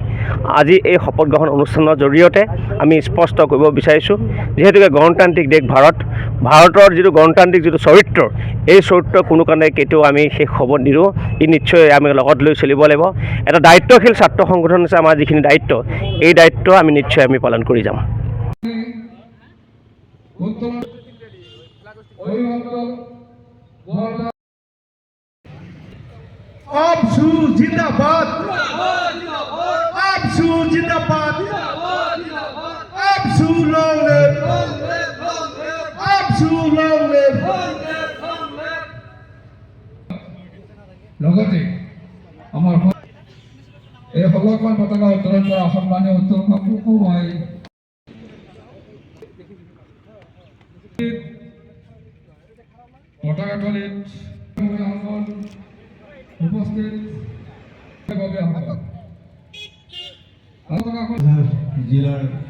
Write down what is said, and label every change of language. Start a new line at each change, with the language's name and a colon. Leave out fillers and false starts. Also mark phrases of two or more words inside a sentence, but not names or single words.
Assamese: আজি এই শপত গ্ৰহণ অনুষ্ঠানৰ জৰিয়তে আমি স্পষ্ট কৰিব বিচাৰিছোঁ, যিহেতুকে গণতান্ত্ৰিক দেশ ভাৰতৰ যিটো গণতান্ত্ৰিক যিটো চৰিত্ৰ, এই চৰিত্ৰ কোনো কাৰণে কেতিয়াও আমি শেষ হ'ব নিদিওঁ। ই নিশ্চয় আমি লগত লৈ চলিব লাগিব। এটা দায়িত্বশীল ছাত্ৰ সংগঠন আছে আমাৰ যিখিনি দায়িত্ব, এই দায়িত্ব আমি নিশ্চয় পালন কৰি যাম।
English: आपसू जिंदाबाद, आपसू जिंदाबाद, आपसू long live, आपसू long live.
Assamese: লগতে আমাৰ এই সকলোখন পতাকা উত্তোলন কৰা সন্মানীয় উত্তোলককো মই পতাকাতলিত উপস্থিত জিলাৰ